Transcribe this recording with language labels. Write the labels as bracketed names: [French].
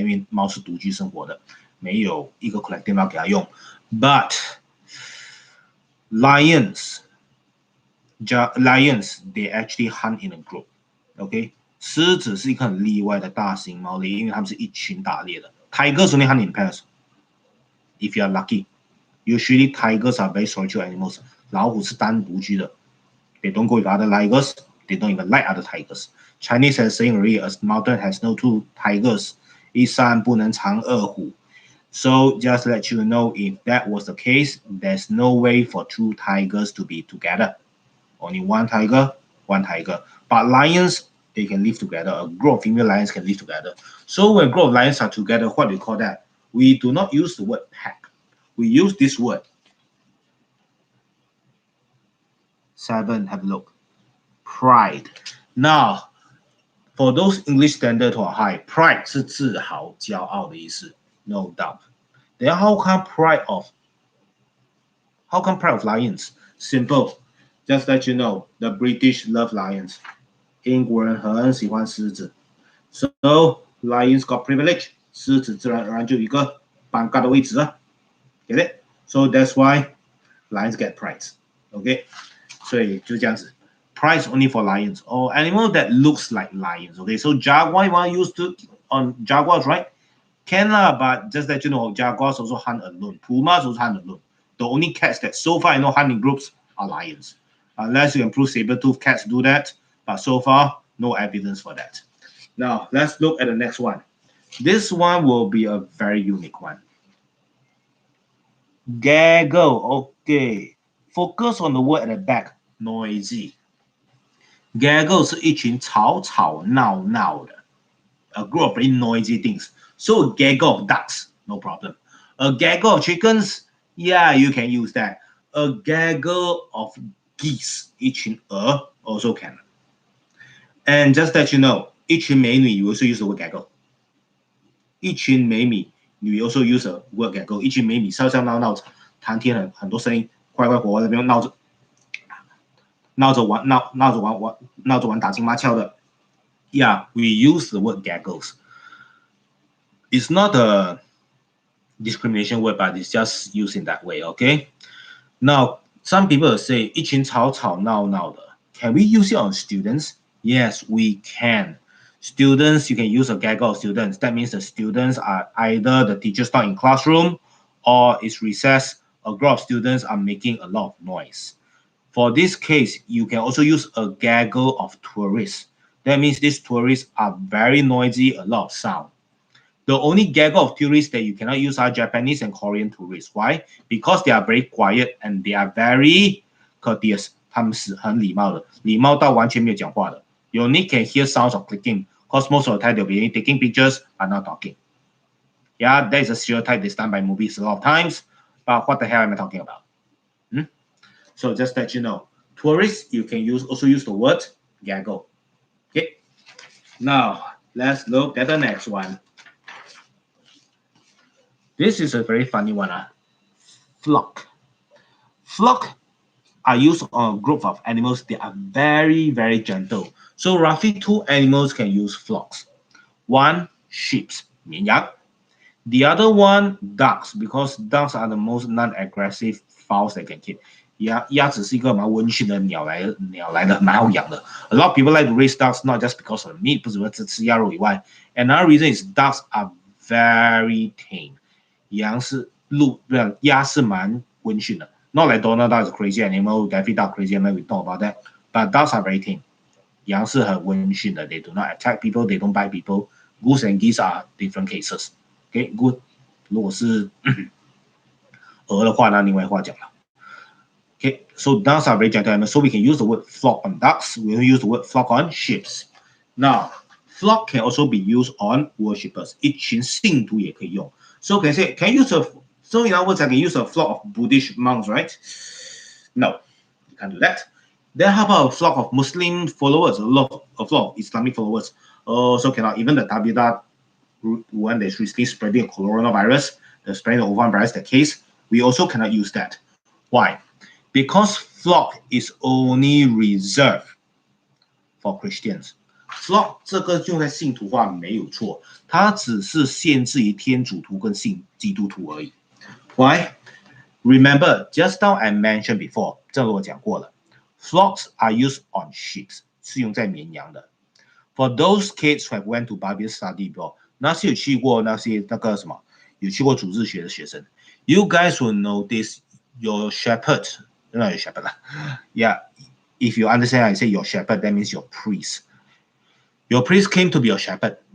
[Chinese] 因为猫是独居生活的，没有一个 collective noun 给它用。 [English] But lions, they actually hunt in a group. Okay? [Chinese] 狮子是一个很例外的大型猫类，因为它们是一群打猎的。 [English] Tigers only hunt in pairs. If you are lucky. Usually tigers are very solitary animals. [Chinese] 老虎是单独居的。 [English] They don't go with other tigers. They don't even like other tigers. Chinese has saying already, a mountain has no two tigers. [Chinese] 一山不能藏二虎。 [English] So just let you know, if that was the case, there's no way for two tigers to be together. Only one tiger, one tiger. But lions, they can live together. A group of female lions can live together. So when a group of lions are together, what do you call that? We do not use the word pack. We use this word. 7, have a look. Pride. Now, for those English standard or high, pride [Chinese] 是自豪、骄傲的意思 [English] ，no doubt. Then how come pride of lions? Simple. Just let you know, the British love lions. [Chinese] 英国人很喜欢狮子 [English] ，so lions got privilege. [Chinese] 狮子自然而然就有一个尴尬的位置啊 ， [English] get it? So that's why lions get prize. [Chinese] OK， 所以就这样子。 [English] Prize only for lions or animal that looks like lions. Okay, so jaguar you want to use to on jaguars, right? Can lah, but just let you know, jaguars also hunt alone. Pumas also hunt alone. The only cats that so far I know hunt in groups are lions. Unless you can prove saber-toothed cats do that, but so far no evidence for that. Now let's look at the next one. This one will be a very unique one. Gaggle. Okay, focus on the word at the back. Noisy. Gaggle [Chinese] 是一群吵吵闹闹的 [English] a group of very noisy things. So a gaggle of ducks, no problem. A gaggle of chickens, yeah, you can use that. A gaggle of geese, [Chinese] 一群鹅 [English] also can. And just let you know, [Chinese] 一群美女 [English] you also use the word gaggle. 一群美女 you also use the word gaggle. [Chinese] 一群美女笑笑闹闹谈天很多声音，快快活活在那边闹着玩打情骂俏的。 [English] Yeah, we use the word gaggles. It's not a discrimination word, but it's just used in that way, okay? Now, some people say [Chinese] 一群吵吵闹闹的. [English] Can we use it on students? Yes, we can. Students, you can use a gaggle of students. That means the students are either the teacher's not in classroom or it's recess. A group of students are making a lot of noise. For this case, you can also use a gaggle of tourists. That means these tourists are very noisy, a lot of sound. The only gaggle of tourists that you cannot use are Japanese and Korean tourists. Why? Because they are very quiet and they are very courteous. [Chinese] 他们是很礼貌的，礼貌到完全没有讲话的。 [English] You only can hear sounds of clicking, because most of the time they'll be taking pictures but not talking. Yeah, that is a stereotype that's done by movies a lot of times. But what the hell am I talking about? So just let you know, tourists, you can also use the word gaggle. Okay. Now let's look at the next one. This is a very funny one. Flock. Flock are used on a group of animals. They are very, very gentle. So roughly 2 animals can use flocks. One, sheep, 绵羊. The other one, ducks, because ducks are the most non-aggressive fowls that can keep. [Chinese] 鸭子是一个蛮温驯的鸟来的，蛮好养的。 [English] A lot of people like to raise ducks not just because of the meat， [Chinese] 不只为吃鸭肉以外。 [English] Another reason is ducks are very tame. [Chinese] 鸭是蛮温驯的。 [English] Not like Donald duck is a crazy animal, Daffy duck crazy animal, we talk about that. But ducks are very tame. [Chinese] 羊是很温驯的 [English] ，they do not attack people, they don't bite people. Goose and geese are different cases. Okay, good. [Chinese] 如果是鹅的话，那另外话讲了。 [English] Okay, so ducks are very gentle animals, so we can use the word flock on ducks. We will use the word flock on sheep. Now, flock can also be used on worshippers. [Chinese] 一群信徒也可以用。 [English] So can you use so in other words, I can use a flock of Buddhist monks, right? No, you can't do that. Then how about a flock of Muslim followers, a flock of Islamic followers? Also cannot. Even the Tabita, when there's recently spreading coronavirus, the spreading of virus, the case, we also cannot use that. Why? Because flock is only reserved for Christians. [Chinese] Flock 这个用在信徒化没有错，它只是限制于天主徒跟信基督徒而已。 [English] Why? Remember, just now I mentioned before, [Chinese] 正如我讲过了 [English] flocks are used on sheep, [Chinese] 是用在绵羊的。 [English] For those kids who have went to Bible study before, [Chinese] 那些有去过有去过主日学的学生 [English] ，you guys will notice your shepherd, not your shepherd Yeah, if you understand, I say your shepherd, that means your priest. Your priest came to be your shepherd,